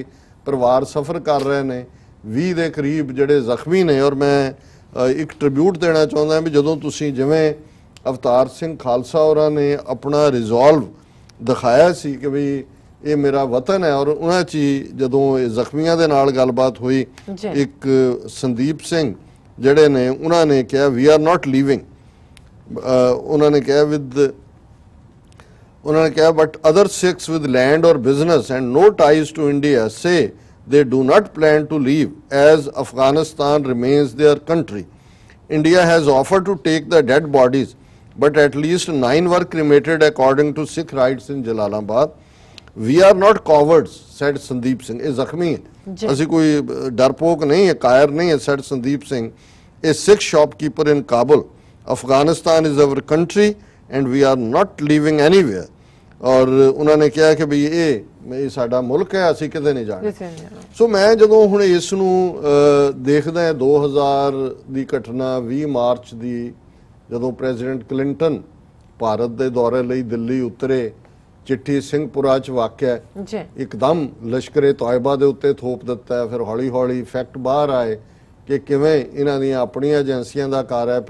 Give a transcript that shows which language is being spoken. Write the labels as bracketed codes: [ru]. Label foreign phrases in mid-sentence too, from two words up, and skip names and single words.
[pa] ਪਰਿਵਾਰ ਸਫਰ ਕਰ ਰਹੇ ਨੇ, 20 ਦੇ ਕਰੀਬ ਜਿਹੜੇ ਜ਼ਖਮੀ ਨੇ ਔਰ ਮੈਂ ਇੱਕ ਟ੍ਰਿਬਿਊਟ ਦੇਣਾ ਚਾਹੁੰਦਾ ਵੀ ਜਦੋਂ ਤੁਸੀਂ ਜਿਵੇਂ ਅਵਤਾਰ ਸਿੰਘ ਖਾਲਸਾ ਹੋਰਾਂ ਨੇ ਆਪਣਾ ਰਿਜ਼ੋਲਵ ਦਿਖਾਇਆ ਸੀ ਕਿ ਵੀ ਇਹ ਮੇਰਾ ਵਤਨ ਹੈ ਔਰ ਉਹਨਾਂ 'ਚ ਜਦੋਂ ਇਹ ਜ਼ਖਮੀਆਂ ਦੇ ਨਾਲ ਗੱਲਬਾਤ ਹੋਈ, ਇੱਕ ਸੰਦੀਪ ਸਿੰਘ ਜਿਹੜੇ ਨੇ ਉਹਨਾਂ ਨੇ ਕਿਹਾ [en] we are not leaving, [pa] ਉਹਨਾਂ ਨੇ ਕਿਹਾ [en] but other Sikhs with land ਔਰ business and no ties to India say they do not plan to leave as Afghanistan remains their country. India has offered to take the dead bodies, but at least 9 were cremated according to Sikh rites in Jalalabad. We are not cowards, said Sandeep Singh. [pa] ਇਹ ਜ਼ਖਮੀ ਹੈ, ਅਸੀਂ ਕੋਈ ਡਰਪੋਕ ਨਹੀਂ ਹੈ, ਕਾਇਰ ਨਹੀਂ ਹੈ, [en] said Sandeep Singh, a Sikh shopkeeper in Kabul. Afghanistan is our country and we are not leaving anywhere. [pa] ਔਰ ਉਹਨਾਂ ਨੇ ਕਿਹਾ ਕਿ ਵੀ ਇਹ ਸਾਡਾ ਮੁਲਕ ਹੈ, ਅਸੀਂ ਕਿਤੇ ਨਹੀਂ ਜਾਣਾ। ਸੋ ਮੈਂ ਜਦੋਂ ਹੁਣ ਇਸ ਨੂੰ ਦੇਖਦਾ 2000 ਦੀ ਘਟਨਾ 20 ਮਾਰਚ ਦੀ, ਜਦੋਂ ਪ੍ਰੈਜ਼ੀਡੈਂਟ ਕਲਿੰਟਨ ਭਾਰਤ ਦੇ ਦੌਰੇ ਲਈ ਦਿੱਲੀ ਉਤਰੇ, ਚਿੱਠੀ ਸਿੰਘਪੁਰਾ 'ਚ ਵਾਕਿਆ ਇੱਕਦਮ ਲਸ਼ਕਰੇ ਤੌਇਬਾ ਦੇ ਉੱਤੇ ਥੋਪ ਦਿੱਤਾ, ਫਿਰ ਹੌਲੀ ਹੌਲੀ ਫੈਕਟ ਬਾਹਰ ਆਏ ਕਿ ਕਿਵੇਂ ਇਹਨਾਂ ਦੀਆਂ ਆਪਣੀਆਂ ਏਜੰਸੀਆਂ ਦਾ ਕਾਰ ਹੈ।